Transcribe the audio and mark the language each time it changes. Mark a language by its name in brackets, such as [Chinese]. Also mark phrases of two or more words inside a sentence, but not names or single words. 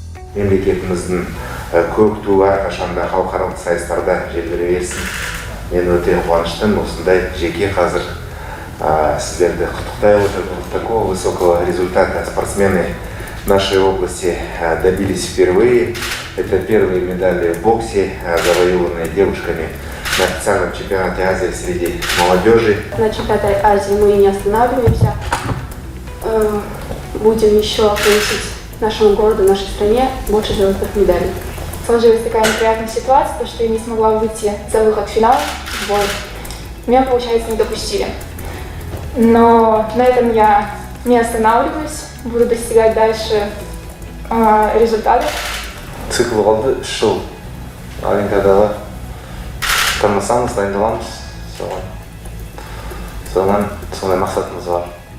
[Kazakh] Мемлекетіміздің көк туы әрқашанда халықаралық сайыстарда желбірей берсін. Мен өте қуаныштымын осындай жеке қазір сіздерді құттықтай отырып, [Russian] такого высокого результата спортсмены нашей области добились впервые. Это первые медали в боксе, завоеванные девушками на официальном чемпионате Азии среди молодежи. На чемпионате Азии мы не останавливаемся. Будем еще приносить нашему городу, нашей стране больше золотых медалей. Сложилась такая неприятная ситуация, то, что я не смогла выйти за выход в финал, в бой. Меня, получается, не допустили. Но на этом я не останавливаюсь, буду достигать дальше результатов. [Kazakh] Цикл қалды 3 жыл. Олимпиадаға тырмысамыз, дайындаламыз. Сондай мақсатымыз бар.